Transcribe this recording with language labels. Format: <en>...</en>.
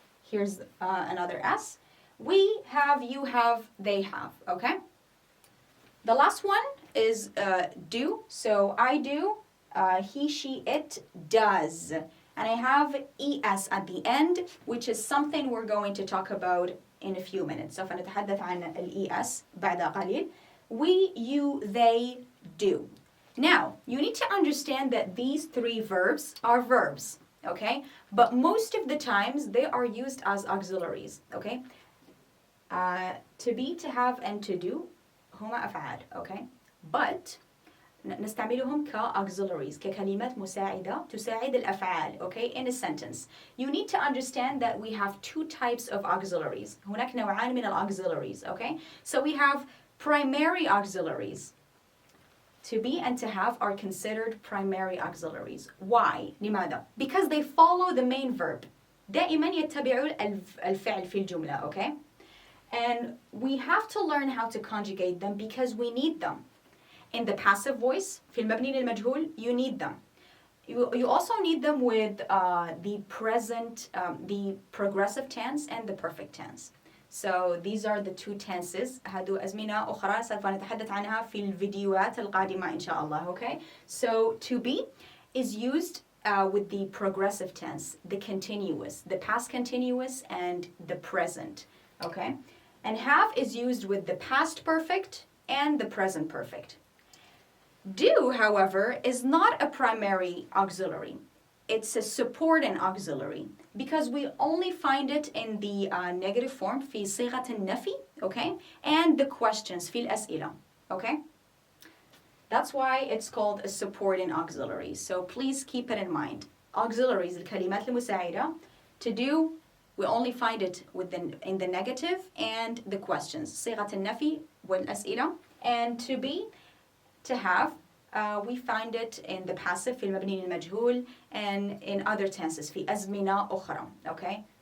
<en>Here's another S. We have, you have, they have. Okay? The last one is do. So I do, he, she, it does. And I have es at the end, which is something we're going to talk about in a few minutes.</en> <ar>سوف نتحدث عن es بعد قليل.</ar> <en>We, you, they, do. Now, you need to understand that these three verbs are verbs, okay? But most of the times, they are used as auxiliaries, okay? To be, to have, and to do</en> <ar>هما أفعال,</ar> <en>okay?</en> <ar>But نستعملهم كauxiliaries ككلمات مساعدة تساعد الأفعال, okay,</ar> <en>in a sentence. You need to understand that we have two types of auxiliaries.</en> <ar>هناك نوعان من auxiliaries, okay?</ar> <en>So we have primary auxiliaries. To be and to have are considered primary auxiliaries. Why? لماذا? Because they follow the main verb.</en> <ar>دائما يتبعوا الفعل في الجملة, okay?</ar> <en>And we have to learn how to conjugate them because we need them. In the passive voice,</en> <ar>في المبني للمجهول,</ar> <en>you need them. You also need them with the present, the progressive tense and the perfect tense. So these are the two tenses.</en> <ar>هادو أزمنة أخرى سوف نتحدث عنها في الفيديوهات القادمة إن شاء الله, okay?</ar> <en>So to be is used with the progressive tense, the continuous, the past continuous and the present, okay? And have is used with the past perfect and the present perfect. Do, however, is not a primary auxiliary. It's a supporting auxiliary because we only find it in the negative form</en> <ar>في صيغة النفي,</ar> <en>okay? And the questions</en> <ar>في الأسئلة,</ar> <en>okay? That's why it's called a supporting auxiliary. So please keep it in mind.</en> <ar>Auxiliaries, الكلمات المساعدة.</ar> <en>To do, we only find it in the negative and the questions.</en> <ar>صيغة النفي والأسئلة.</ar> <en>And to be, to have, we find it in the passive</en> <ar>في المبني للمجهول</ar> <en>and in other tenses</en> <ar>في أزمنة أخرى,</ar> <en>okay?</en>